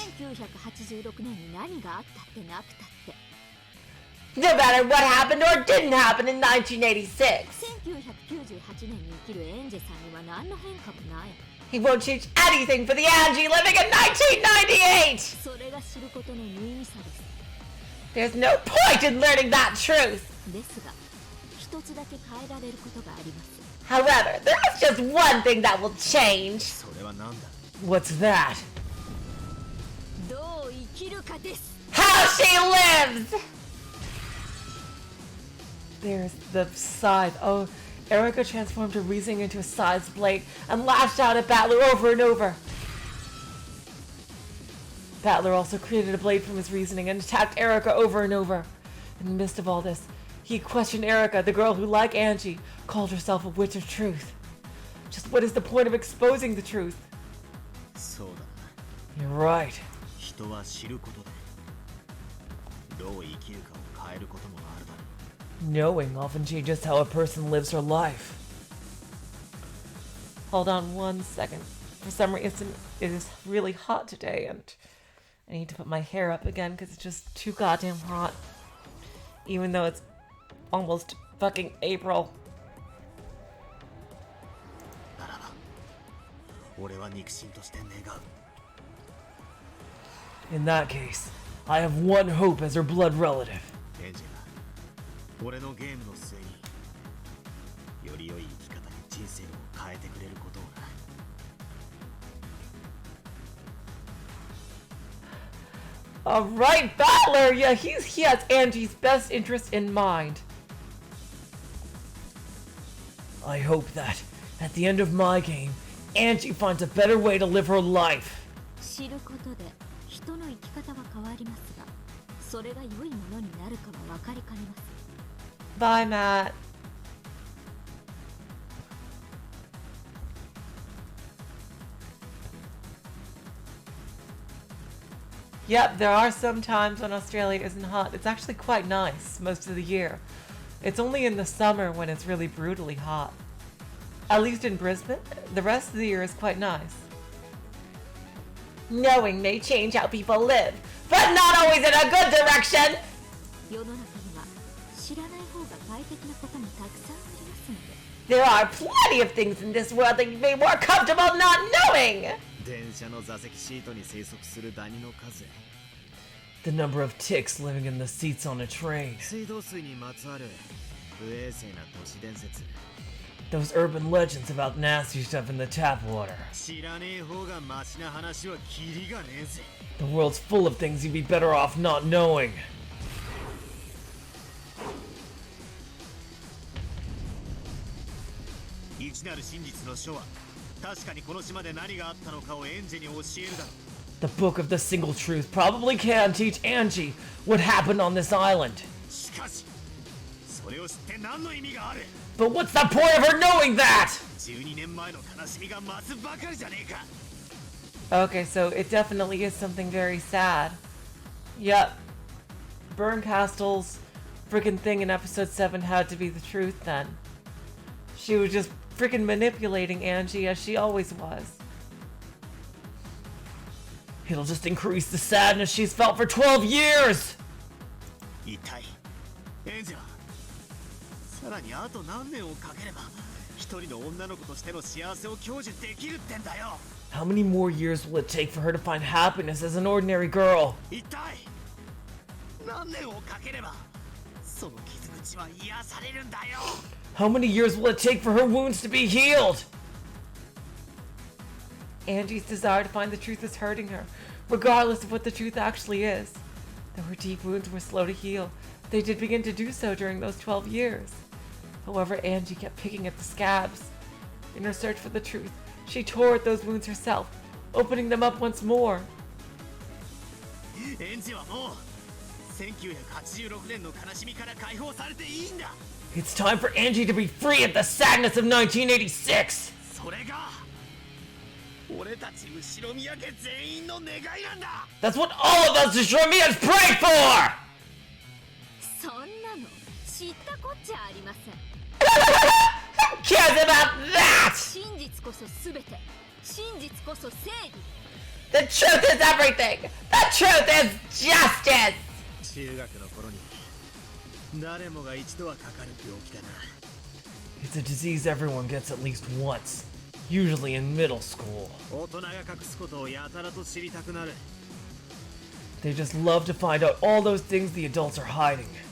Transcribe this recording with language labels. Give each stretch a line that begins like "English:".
Japanese: 1986年に何があったってなくたって
English: No matter what happened or didn't happen in 1986,
Japanese: 1998年に生きるエンジェさんには何の変化もない
English: he won't change anything for the Angie living in 1998!
Japanese: それが知ることの無意味さです
English: There's no point in learning that truth!
Japanese: ですが一つだけ変えられることがあります
English: However, there is just one thing that will change.
Japanese: それは何だ
English: What's that?
Japanese: どう生きるかです
English: How she lives! There's the scythe. Oh, Erika transformed her reasoning into a scythe's blade and lashed out at Battler over and over. Battler also created a blade from his reasoning and attacked Erika over and over. In the midst of all this, he questioned Erika, the girl who, like Angie, called herself a witch of truth. Just what is the point of exposing the truth?
Japanese: そうだ
English: You're right.
Japanese: 人は知ることでどう生きるかを変えることもあるだろう
English: Knowing often changes how a person lives her life. Hold on one second. For some reason, it is really hot today, and I need to put my hair up again because it's just too goddamn hot. Even though it's almost fucking April.
Japanese: ならば俺は肉親として願う
English: In that case, I have one hope as her blood relative.
Japanese: エンジェが俺のゲームの末により良い生き方に人生を変えてくれることをな
English: Alright, Battler! Yeah, he has Angie's best interest in mind. I hope that, at the end of my game, Angie finds a better way to live her life.
Japanese: 知ることで人の生き方は変わりますがそれが良いものになるかは分かりかねます
English: Bye, Matt. Yep, there are some times when Australia isn't hot. It's actually quite nice most of the year. It's only in the summer when it's really brutally hot. At least in Brisbane, the rest of the year is quite nice. Knowing may change how people live, but not always in a good direction!
Japanese: 世の中には知らない方が快適なこともたくさんありますので
English: There are plenty of things in this world that you may be more comfortable not knowing!
Japanese: 電車の座席シートに生息するダニの数
English: The number of ticks living in the seats on a train.
Japanese: 水道水にまつわる不衛生な都市伝説
English: Those urban legends about nasty stuff in the tap water.
Japanese: 知らねえ方がマシな話はキリがねえぜ
English: The world's full of things you'd be better off not knowing.
Japanese: 一なる真実の書は確かにこの島で何があったのかをエンジェに教えるだろう
English: The book of the single truth probably can teach Angie what happened on this island.
Japanese: しかしそれを知って何の意味がある
English: But what's the point of her knowing that?
Japanese: 12年前の悲しみが増すばかりじゃねえか
English: Okay, so it definitely is something very sad. Yep. Bernkastel's freaking thing in episode 7 had to be the truth then. She was just freaking manipulating Angie as she always was. It'll just increase the sadness she's felt for 12 years!
Japanese: 一体エンジェはさらにあと何年をかければ一一人の女の子としての幸せを享受できるってんだよ。
English: How many more years will it take for her to find happiness as an ordinary girl?
Japanese: 一体何年をかければその傷口は癒されるんだよ。
English: How many years will it take for her wounds to be healed? Angie's desire to find the truth is hurting her, regardless of what the truth actually is. Though her deep wounds were slow to heal, they did begin to do so during those 12 years. However, Angie kept picking at the scabs. In her search for the truth, she tore at those wounds herself, opening them up once more.
Japanese: エンジはもう1986年の悲しみから解放されていいんだ。
English: It's time for Angie to be free of the sadness of 1986!
Japanese: それが俺たち後ろ宮家全員の願いなんだ。
English: That's what all of us Shromias pray for!
Japanese: そんなの知ったこっちゃありません。
English: Who cares about that?
Japanese: 真実こそ全て、真実こそ正義。
English: The truth is everything! The truth is justice!
Japanese: 中学の頃に誰もが一度はかかる病気だな。
English: It's a disease everyone gets at least once, usually in middle school.
Japanese: 大人が隠すことをやたらと知りたくなる。
English: They just love to find out all those things the adults are hiding.